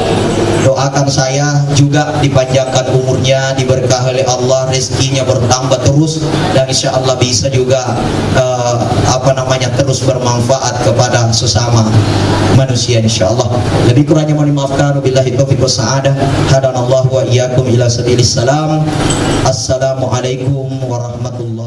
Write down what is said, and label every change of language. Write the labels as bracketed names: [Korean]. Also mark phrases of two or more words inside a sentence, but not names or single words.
[Indonesian] Doakan saya juga dipanjangkan umurnya, diberkahi oleh Allah, rezekinya bertambah terus dan [Arabic] إن شاء الله [Indonesian] bisa juga terus bermanfaat kepada sesama manusia [Arabic] إن شاء الله. [Indonesian] Lebih kurangnya mohon dimaafkan. [Arabic] وبالله التوفيق والسعادة. هدانا الله وإياكم إلى سبيل السلام. السلام عليكم ورحمة الله